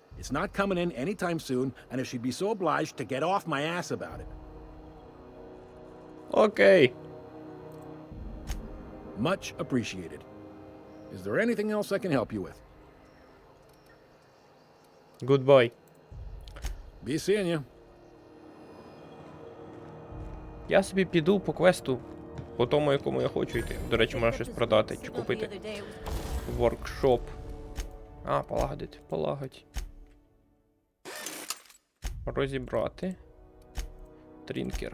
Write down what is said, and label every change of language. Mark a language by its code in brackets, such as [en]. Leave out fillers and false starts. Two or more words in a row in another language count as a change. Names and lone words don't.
[en] It's not coming in anytime soon, and if she'd be so obliged to get off my ass about it. Окей. Much appreciated. Is there anything else I can help you with? Goodbye. Be seeing you. [uk] Я собі піду по квесту, по тому, якому я хочу йти. До речі, можна щось продати чи купити. Воркшоп. А, полагодити, полагодь. Розібрати. Трінкер.